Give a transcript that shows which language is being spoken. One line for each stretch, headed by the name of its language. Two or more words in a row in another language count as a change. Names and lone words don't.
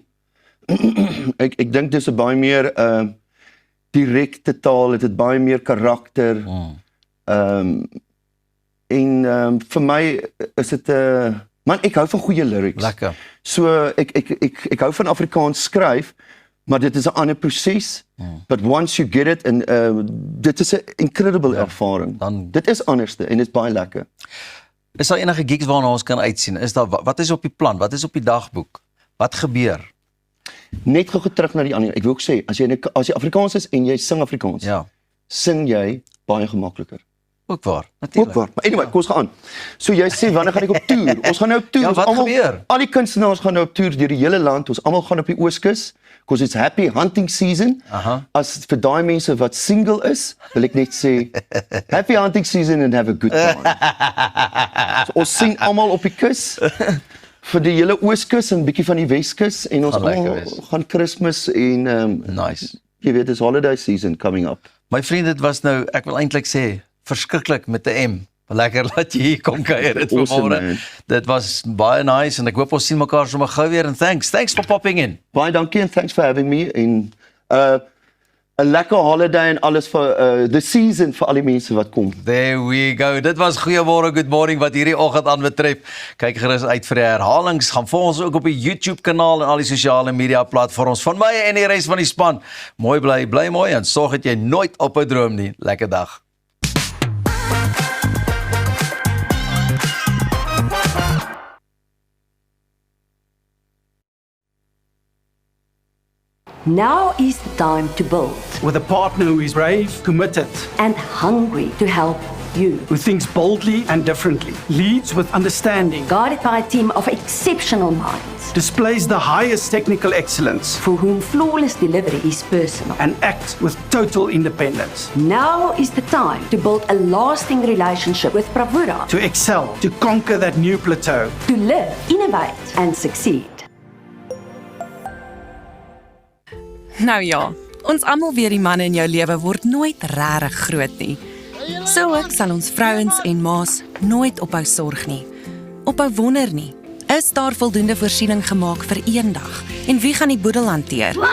Afrikaans: Ek dink dis 'n baie meer direkte taal, dit het baie meer karakter. Vir my is dit man, ek hou van goeie lyrics. Lekker. So ek hou van Afrikaans skryf, maar dit is 'n ander proses.
English: But once you get it,
Afrikaans: en dit is 'n incredible ervaring. Dit is anderste en dit is baie lekker. Is daar enige gigs waarna ons kan uitsien? Wat is op die plan? Wat is op die dagboek? Wat gebeur? Net gou terug na die ander. Ek wil ook sê, as jy Afrikaans is en jy sing Afrikaans, sing jy baie gemakliker. Ook waar, natuurlik. Ook waar. Maar anyway, kom ons gaan aan. So jy sê, wanneer gaan ek op toer? Ons gaan nou op toer. Ja, wat gebeur? Al die kunstenaars gaan nou op toer deur die hele land. Ons almal gaan op die Ooskus.
English: Because it's happy hunting season.
Afrikaans: As vir daai mense wat single is, wil ek net sê,
English: happy hunting season and have a good time.
Afrikaans: So, ons sien almal op die kus, vir die hele Ooskus en bietjie van die Weskus, en ons gaan Kersfees en nice. Jy weet,
English: it's holiday season coming up.
Afrikaans: My vriend, dit was nou, ek wil eintlik sê, verskriklik met 'n M. Lekker dat jy hier kom kuier dit vanmôre. Dit was baie nice en ek hoop ons sien mekaar sommer gou weer en
English: thanks for popping in.
Afrikaans: Baie dankie en
English: thanks for having me
Afrikaans: en 'n lekker holiday en alles vir
English: the season
Afrikaans: vir al die mense wat kom.
English: There we go.
Afrikaans: Dit was goeiemôre,
English: good morning
Afrikaans: wat hierdie oggend aanbetref. Kyk gerus uit vir die herhalings. Gaan volg ons ook op die YouTube kanaal en al die sosiale media platforms van my en die res van die span. Mooi bly mooi en sorg dat jy nooit op 'n droom nie. Lekker dag.
English: Now is the time to build. With a partner who is brave, committed, and hungry to help you, who thinks boldly and differently, leads with understanding, guided by a team of exceptional minds, displays the highest technical excellence, for whom flawless delivery is personal, and acts with total independence. Now is the time to build a lasting relationship with Bravura, to excel, to conquer that new plateau, to live, innovate, and succeed.
Afrikaans: Nou ja, ons almal weet die manne in jou lewe word nooit regtig groot nie. So ook sal ons vrouens en ma's nooit ophou sorg nie. Ophou wonder nie. Is daar voldoende voorsiening gemaak vir eendag? En wie gaan die boedel hanteer?